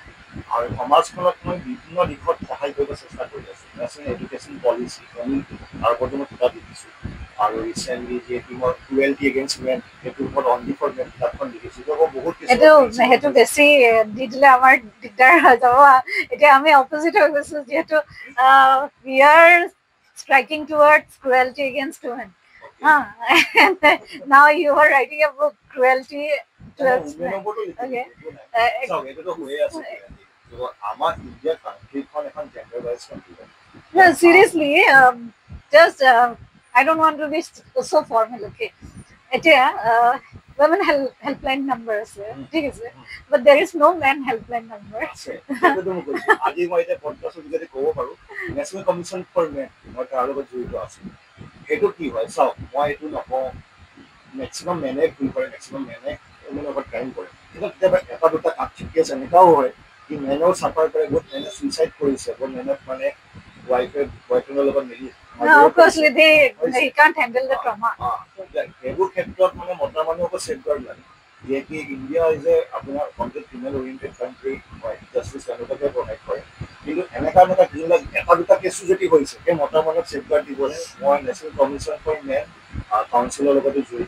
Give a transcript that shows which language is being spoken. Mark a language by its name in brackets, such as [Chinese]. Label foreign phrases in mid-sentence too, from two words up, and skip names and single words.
[Assamese] আৰু সমাজখনত মই বিভিন্ন দিশত সহায় কৰিব চেষ্টা কৰি আছোঁ। নেশ্যনেল এডুকেশ্যন পলিচি তাৰ ওপৰতো মই কিতাপ লিখিছোঁ। আৰু ৰিচেণ্টলি যিহেতু মই [English] cruelty against men, [Assamese] সেইটোৰ ওপৰত [English] only for men [Assamese] কিতাপখন লিখিছোঁ। বহুত সেইটো বেছি দি দিলে আমাৰ দিগদাৰ হৈ যাব। এতিয়া আমি অপজিট হৈ গৈছোঁ, যিহেতু [English] we are striking towards cruelty against women. Now you are writing a book, cruelty towards men. Okay. [Assamese] আমাৰ ইণ্ডিয়া কাণ্ট্ৰিখন এখন [English] gender wise country. No, seriously, just I don't want to be so formal, okay? [Assamese] এতিয়া [English] women helpline number [Assamese] আছে, ঠিক আছে, [English] but there is no man helpline number. [Assamese] আজি মই এতিয়া পডকাষ্টৰ যোগেদি ক'ব পাৰোঁ, নেশ্যনেল কমিশ্যন ফৰ মেন, মই তাৰ লগত জড়িত আছোঁ। সেইটো কি হয় চাওক, মই এইটো নকওঁ [English] maximum men [Assamese] ভুল কৰে, [English] maximum men [Assamese] মোৰ লগত ক্ৰাইম কৰে। কিন্তু কেতিয়াবা এটা দুটা কেছ এনেকুৱাও হয় কি মেনেও চাফাৰ কৰে, বহুত মেনে চুইচাইড কৰিছে, বহুত মেনে মানে ৱাইফে বয়ফ্ৰেণ্ডৰ লগত মিলি [English] obviously they can't handle the trauma. [Assamese] সেইবোৰ ক্ষেত্ৰত মানে মতা মানুহকো ছেফগাৰ্ড লাগে। যিহেতু [English] India is a [Assamese] আপোনাৰ [English] complete female oriented country [Assamese] হয়, জাষ্টিছ তেওঁলোকে প্ৰভাইড কৰে। কিন্তু এনেকুৱা যিবিলাক এটা দুটা কেছো যদি হৈছে, সেই মতা মানুহক ছেফগাৰ্ড দিবলৈ মই নেশ্যনেল কমিশ্যন ফৰ মেন কাউন্সিলৰ লগতো জড়িত।